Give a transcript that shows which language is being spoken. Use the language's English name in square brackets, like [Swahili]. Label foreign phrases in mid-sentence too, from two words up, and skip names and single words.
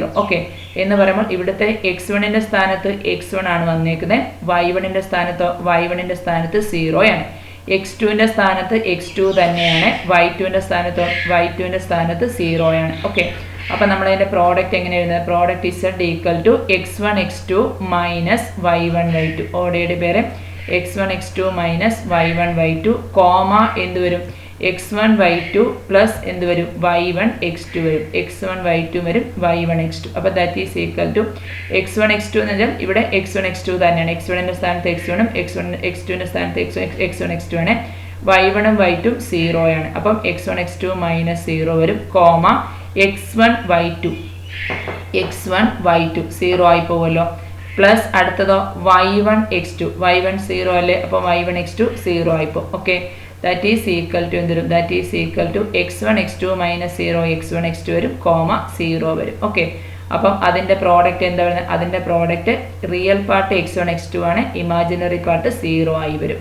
[Malayalam] ഓക്കെ, എന്ന് പറയുമ്പോൾ ഇവിടുത്തെ x1ൻ്റെ സ്ഥാനത്ത് x1 ആണ് വന്നേക്കുന്നത്, y1ൻ്റെ സ്ഥാനത്തോ y1ൻ്റെ സ്ഥാനത്ത് 0 ആണ്. x2ൻ്റെ സ്ഥാനത്ത് x2 തന്നെയാണ്, y2ൻ്റെ സ്ഥാനത്തോ y2ൻ്റെ സ്ഥാനത്ത് 0 ആണ്. ഓക്കെ, അപ്പോൾ നമ്മളതിൻ്റെ പ്രോഡക്റ്റ് എങ്ങനെ എഴുതുന്നത്, പ്രോഡക്റ്റ് z [English] equal to [Malayalam] x1 x2 - y1 y2. [English] ordered pair [Malayalam] x1 x2 - y1 y2 കോമ എന്ത് വരും, x1 y2 പ്ലസ് എന്ത് വരും, y1 x2 വരും. x1 y2 വരും, y1 x2. അപ്പോൾ [English] that is equal to [Malayalam] x1 x2 എന്ന് വെച്ചാൽ ഇവിടെ x1 x2 തന്നെയാണ്, x1ൻ്റെ സ്ഥാനത്ത് x1ഉം x2ൻ്റെ സ്ഥാനത്ത് x1 x2 ആണ്. y1ഉം y2ഉം 0 ആണ്. അപ്പം x1 x2 - 0 വരും, കോമ x1 y2 0 ആയി പോകുമല്ലോ, പ്ലസ് അടുത്തതോ y1 x2 y1 0 അല്ലേ, അപ്പോൾ y1 x2 0 ആയിപ്പോൾ. ഓക്കെ, [English] that is equal to [Malayalam] എന്ത് വരും, [English] that is equal to [Malayalam] x1 x2 - 0 x1 x2 വരും, കോമ 0 വരും. ഓക്കെ, അപ്പം അതിൻ്റെ പ്രോഡക്റ്റ് എന്താ വരുന്നത്, അതിൻ്റെ പ്രോഡക്റ്റ് [English] real part [Malayalam] x1 x2 ആണ്, [English] imaginary part [Malayalam] 0 ആയി വരും.